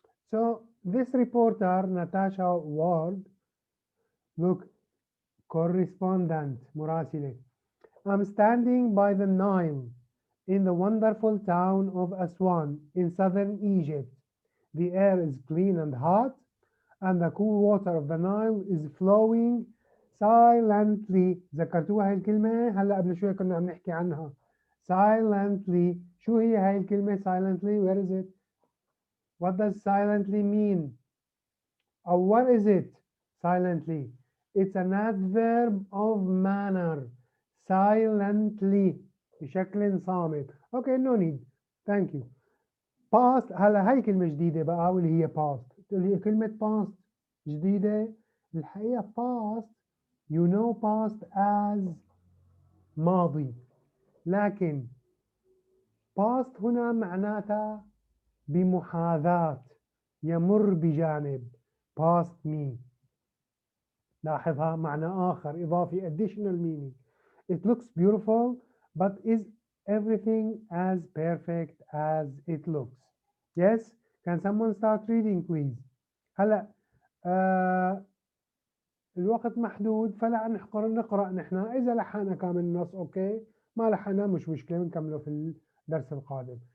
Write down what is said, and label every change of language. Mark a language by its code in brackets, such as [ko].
[en] So this reporter Natasha Ward, look, correspondent مراسلة. I'm standing by the Nile in the wonderful town of Aswan in southern Egypt. The air is clean and hot, and the cool water of the Nile is flowing silently. [ar] ذكرتوها هاي الكلمة؟ هلا قبل شوي كنا عم نحكي عنها. [en] Silently. [ar] شو هي هاي الكلمة silently? [en] Where is it? What does silently mean? Or what is it? Silently. It's an adverb of manner. Silently. [ar] بشكل صامت. [en] Okay, no need. Thank you. Past. [ar] هلا هاي كلمة جديدة بقى واللي هي past. تقول لي كلمة past جديدة. الحقيقة [en] past you know past as ماضي. [ar] لكن past هنا معناتها بمحاذاة يمر بجانب. [en] past me. [ar] لاحظها معنى آخر إضافي [en] additional meaning. It looks beautiful but is everything as perfect as it looks? Yes? Can someone start reading please? [ar] هلا الوقت محدود فلا نقرأ نحن. إذا لحقنا كامل النص أوكي، ما لحقنا مش مشكلة بنكمله في الدرس القادم.